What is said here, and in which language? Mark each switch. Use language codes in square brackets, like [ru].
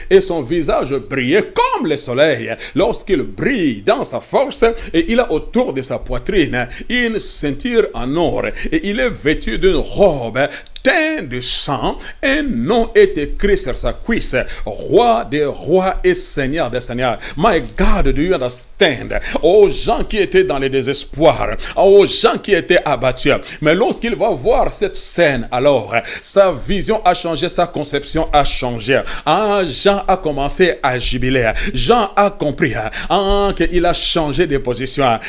[fr] Et son visage brillait comme le soleil lorsqu'il brille dans sa force. Et il a autour de sa poitrine une ceinture en or, et il est vêtu d'une robe teint de sang. Un nom est écrit sur sa cuisse, roi des rois et seigneur des seigneurs. [en] My God, do you understand? [fr] Aux gens qui étaient dans le désespoir, aux gens qui étaient abattus, mais lorsqu'il va voir cette scène, alors sa vision a changé, sa conception a changé. Jean a commencé à jubiler. Jean a compris qu'il a changé de position.